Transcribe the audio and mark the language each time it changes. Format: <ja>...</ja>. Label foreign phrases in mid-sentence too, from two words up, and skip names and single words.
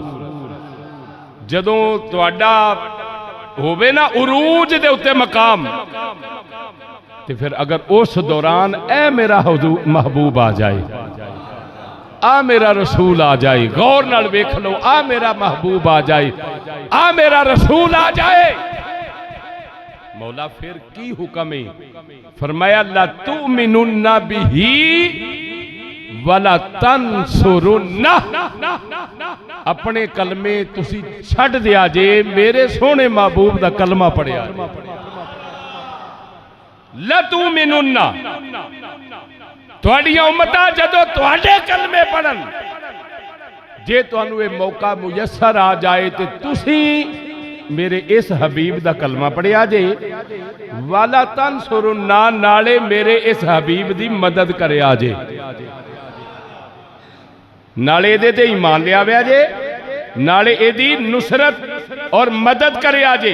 <pa>ਜਦੋਂ ਤੁਹਾਡਾ ਹੋਵੇ ਨਾ ਉਰੂਜ ਦੇ ਉੱਤੇ ਮਕਾਮ, ਤੇ ਫਿਰ ਅਗਰ ਉਸ ਦੌਰਾਨ ਏ ਮੇਰਾ ਮਹਿਬੂਬ ਆ ਜਾਏ, ਆ ਮੇਰਾ ਰਸੂਲ ਆ ਜਾਏ, ਗ਼ੌਰ ਨਾਲ ਵੇਖ ਲਓ, ਆ ਮੇਰਾ ਮਹਿਬੂਬ ਆ ਜਾਏ, ਆ ਮੇਰਾ ਰਸੂਲ ਆ ਜਾਏ, ਮੌਲਾ ਫਿਰ ਕੀ ਹੁਕਮ ਹੈ? ਫ਼ਰਮਾਇਆ</pa> <ar>لتؤمنن به ولتنصرنه.</ar> <pa>ਆਪਣੇ ਕਲਮੇ ਤੁਸੀਂ ਛੱਡ ਦਿਆ ਜੇ, ਮੇਰੇ ਸੋਹਣੇ ਮਹਿਬੂਬ ਦਾ ਕਲਮਾ ਪੜ੍ਹਿਆ।</pa> <ar>لتؤمنن,</ar> <pa>ਤੁਹਾਡੀਆਂ ਉੱਮਤਾਂ ਜਦੋਂ ਤੁਹਾਡੇ ਕਲਮੇ ਪੜ੍ਹਨ, ਜੇ ਤੁਹਾਨੂੰ ਇਹ ਮੌਕਾ ਮੁਯੱਸਰ ਆ ਜਾਏ ਤੋ ਤੁਸੀਂ ਮੇਰੇ ਇਸ ਹਬੀਬ ਦਾ ਕਲਮਾ ਪੜ੍ਹਿਆ ਜੇ,</pa> <ar>ولتنصرنه,</ar> <pa>ਨਾਲੇ ਮੇਰੇ ਇਸ ਹਬੀਬ ਦੀ ਮਦਦ ਕਰਿਆ ਜੇ, ਨਾਲੇ ਇਹਦੇ ਤੇ ਈਮਾਨ ਲਿਆਵਿਆ ਜੇ, ਨਾਲੇ ਇਹਦੀ ਨੁਸਰਤ ਔਰ ਮਦਦ ਕਰਿਆ ਜੇ।</pa>